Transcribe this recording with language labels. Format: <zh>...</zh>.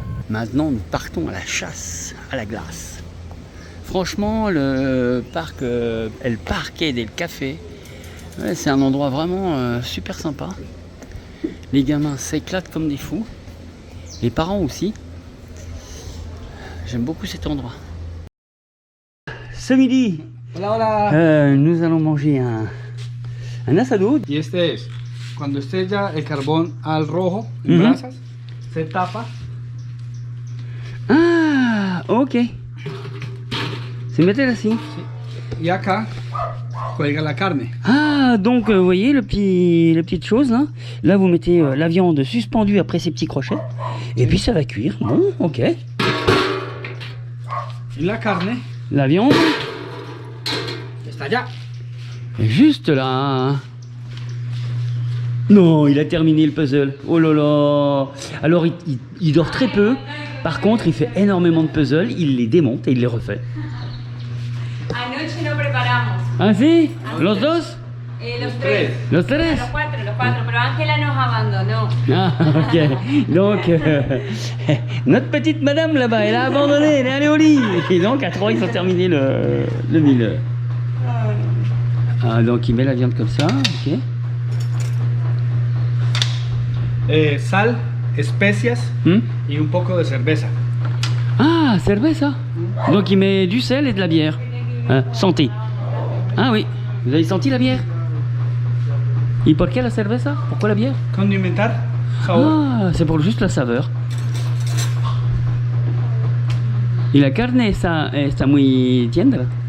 <fr>Maintenant, nous partons à la chasse à la glace. Franchement, le parc El Parque del Café, ouais, c'est un endroit vraiment super sympa. Les gamins s'éclatent comme des fous. Les parents aussi. J'aime beaucoup cet endroit. Ce midi, nous allons manger un asado.</fr> <es>Y este es, cuando estella el carbón al rojo en brasas, se tapa. Ah, ok. Se mete así. Y acá cuelga la carne.</es> <fr>Ah, donc vous voyez les petites choses là. Là vous mettez la viande suspendue après ces petits crochets. Et puis ça va cuire. Bon, ok.</fr> <es>Y la carne</es> <fr>La viande</fr> <es>está allá.</es> <fr>est juste là. Non, il a terminé le puzzle. Oh là là. Alors il dort très peu. Par contre, il fait énormément de puzzles. Il les démonte et il les refait.</fr> <es>Anoche no preparamos. Ah si? Los dos? Los tres. Los tres? Los cuatro, pero Ángela nos abandonó. Ah, ok.</es> <fr>Donc, notre petite madame là-bas, elle a abandonné, elle est allée au lit. Et donc, à 3, ils ont terminé le mille. Ah, donc, il met la viande comme ça, ok.</fr> <es>Sal, especias y un poco de cerveza. Ah, cerveza.</es> <fr>Donc, il met du sel et de la bière. Hein, santé. Ah oui, vous avez senti la bière? Et pourquoi la cerveza? Pourquoi la bière?</fr> <es>Condimentar, sabor.</es> <fr>Ah, c'est pour juste la saveur.</fr> <es>Y la carne está muy tierna.</es>